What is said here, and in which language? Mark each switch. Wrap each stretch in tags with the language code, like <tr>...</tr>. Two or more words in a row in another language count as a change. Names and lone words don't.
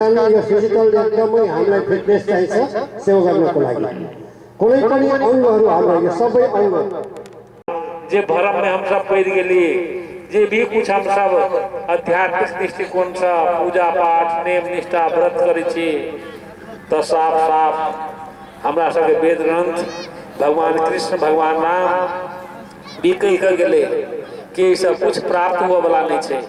<ne>यो फिजिकल एकदमै हामीलाई फिटनेस चाहिन्छ सेवा गर्नको लागि कुनै पनि अंगहरू हाम्रो यो सबै अंग</ne> <mai>जे भरम में हम सब पड़ गए जे भी कुछ हम सब आध्यात्मिक दृष्टिकोण से पूजा पाठ नेम निष्ठा व्रत करे छी तो साफ साफ हमरा सबके वेद ग्रंथ भगवान कृष्ण भगवान राम भी कही कर गए कि सब कुछ प्राप्त हुआ वाला नहीं छे।</mai>